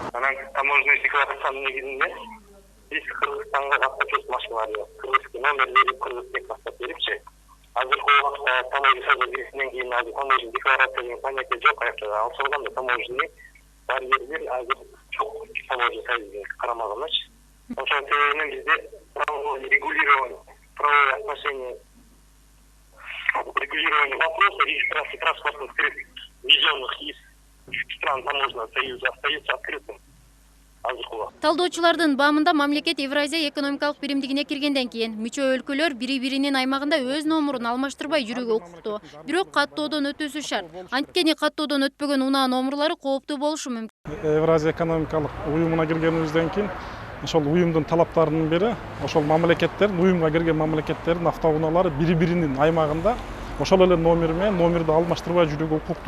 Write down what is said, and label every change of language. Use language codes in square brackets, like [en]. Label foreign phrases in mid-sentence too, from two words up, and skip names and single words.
[ky] Анан таможенный декларациянын негизинде биз Кыргызстанга авточет машиналарды [ru] кыргызский номер [ky] берип, [ru] кыргызский паспорт [ky] берипчи. Азыркы убакта таможня союзуна киришинден кийин азыр [ru] таможенный декларация [ky] деген понятие жок аякта. Ал болгондо таможенный барьерлер азыр жок таможенный союзуна карамаганчы. Ошол себептен бизде [ru] правовое регулирование вопроса регистрации транспортных средств, ввезенных из стран таможенного союза, остается открытым. [ky] Талдоочулардын баамында мамлекет Евразия экономикалык биримдигине киргенден кийин мүчө өлкөлөр бири-биринин аймагында өз номурун алмаштырбай жүрүүгө укуктуу. Бирок каттоодон өтүүсү шарт. Анткени каттоодон өтпөгөн унаа номурлары кооптуу болушу мүмкүн. Евразия экономикалык уюмуна киргенибизден кийин ошол уюмдун талаптарынын бири ошол мамлекеттер, уюмга кирген мамлекеттердин автоунаалары бири-биринин аймагында ошол эле номер менен номерди алмаштырбай жүрүүгө укуктуу.